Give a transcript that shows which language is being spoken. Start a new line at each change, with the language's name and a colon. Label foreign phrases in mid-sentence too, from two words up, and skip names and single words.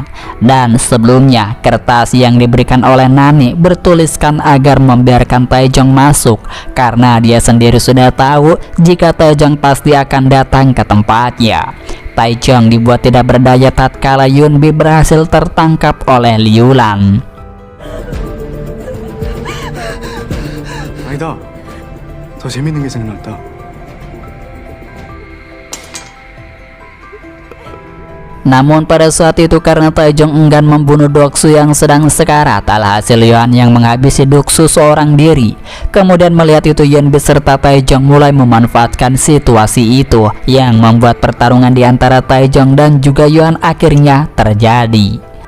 Indonesian: Dan sebelumnya kertas yang diberikan oleh Nani bertuliskan agar membiarkan Taejong masuk, karena dia sendiri sudah tahu jika Taejong pasti akan datang ke tempatnya. Taejong dibuat tidak berdaya tatkala Yunbi berhasil tertangkap oleh Liulan.
Korean: 아니다. 더 재밌는 게 생각났다.
Indonesian: Namun pada saat itu karena Taejong enggan membunuh Doksu yang sedang sekarat, alhasil Yohan yang menghabisi Doksu seorang diri. Kemudian melihat itu Yunbi serta Taejong mulai memanfaatkan situasi itu, yang membuat pertarungan di antara Taejong dan juga Yohan akhirnya terjadi.